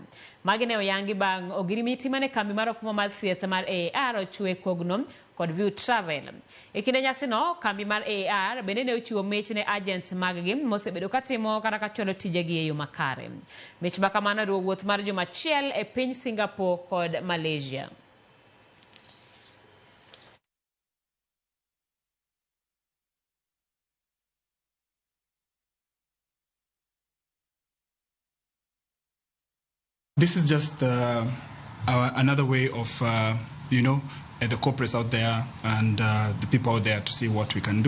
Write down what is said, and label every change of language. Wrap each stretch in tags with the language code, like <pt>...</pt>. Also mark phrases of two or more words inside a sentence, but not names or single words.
<luo>Magi ne oyangi bang' ogirimiti mane kambi mar okumba mar thieth mar AAR ochwe kogno kod View Travel. E kinde nyasino, kambi mar AAR bende ne ochiwo mich ne agents mag-gi mosebedo katimo kata kacholo tijegi e yo makare. Mich makamano riwo wuoth mar juma achiel e piny Singapore kod Malaysia.</luo> <en>This is just another way of, the corporates out there and the people out there to see what we can do.</en>